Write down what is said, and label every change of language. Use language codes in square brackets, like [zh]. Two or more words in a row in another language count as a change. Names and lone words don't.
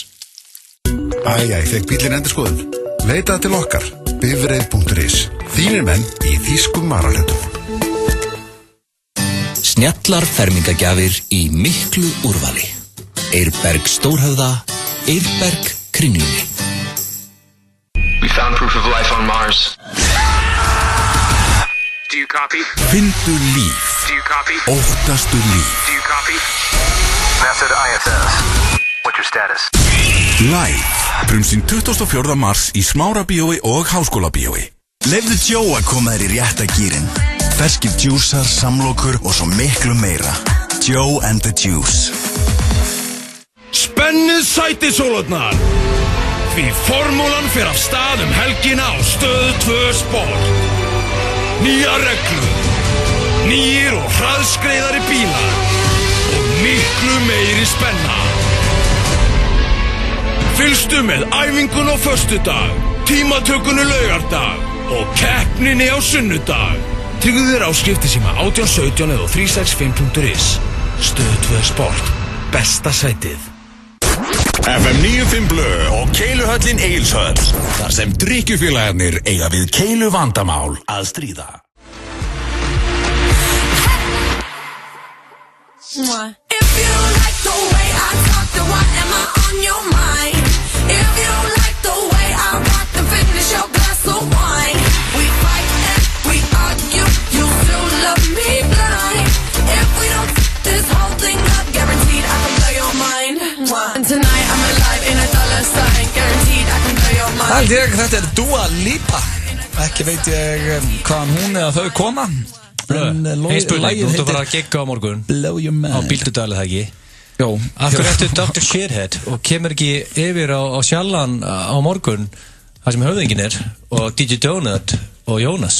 [is] Fekk bílinn endurskoðun. Leitaði til okkar. Bifreið.is. Þínir menn í þýskum varahlutum. Snjallar fermingagjafir í miklu úrvali. Eirberg Stórhöfða, Eirberg Kringlunni. [en] We found proof of life on Mars. Do you copy? [is] Findu líf. [en] Do you copy? [is] Óttastu líf. [en] Do you copy? NASA to ISS. What's your status? Live. [is] Frumsýnd 24. mars í Smárabíói og Háskólabíói. Leyfðu Joe að koma þér í rétta gírinn. Ferskir djúsar, samlokur og svo miklu meira. Joe and the Juice. Spennið sætisólurnar. Því formúlan fer af stað helgina á Stöð 2 Sport. Nýjar reglur, nýjir og hraðskreiðari bílar og miklu meiri spenna. Fylgstu með æfingun á föstudag, tímatökunni laugardag og keppninni á sunnudag. Tryggðu þér áskiptisíma 1817 eða 365.is. Stöð 2 Sport. Besta sætið. FM 95 Blö og Keiluhöllin Egilshöll. Þar sem drykkjufélagarnir eiga við keilu vandamál að stríða. [en] If you like the way I talk, then why am I on your mind? If you like the way I rock, then finish your glass of wine. We fight and we argue, you still love me blind. If we don't this whole thing up, guaranteed I can blow your mind. And tonight I'm alive in a dollar sign, guaranteed I can blow your mind. [is] Þetta Dua Lipa. Ekki veit ég hvaðan hún eða þau koma. Ein spurning, þú ert að fara að gigga á morgun á Bíldudal, eða ekki? Jó. Af hverju ertu Dr. Shithead og kemur ekki yfir á Sjallan á morgun þar sem höfðingin og DJ Donut og Jónas?